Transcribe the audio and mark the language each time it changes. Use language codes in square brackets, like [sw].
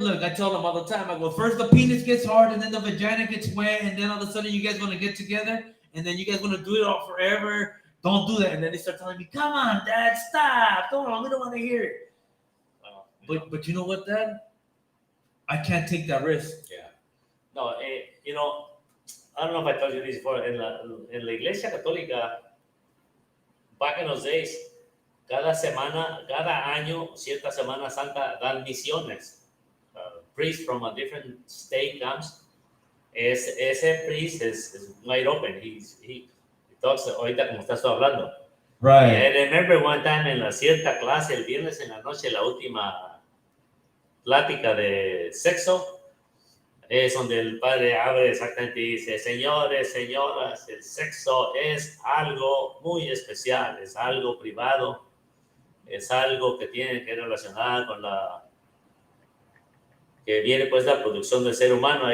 [en] Look, I tell them all the time. I go, first the penis gets hard, and then the vagina gets wet, and then all of a sudden you guys want to get together, and then you guys want to do it all forever. Don't do that. And then they start telling me, come on, Dad, stop. Come on, we don't want to hear it. But you know what, Dad? I can't take that risk. Yeah. No, you know, I don't know if I told you this before. [es] En la Iglesia Católica, [en] back in those days, [es] cada año, cierta Semana Santa, dan misiones. [en] Priest from a different state comes. [es] Ese [en] priest is wide open. He talks [es] ahorita como estás tú hablando. [en] Right. I remember one time [es] en la cierta clase, el viernes en la noche, la última plática de sexo, es donde el padre abre exactamente y dice, señores, señoras, el sexo es algo muy especial, es algo privado, es algo que tiene que relacionar con que viene pues la producción del ser humano.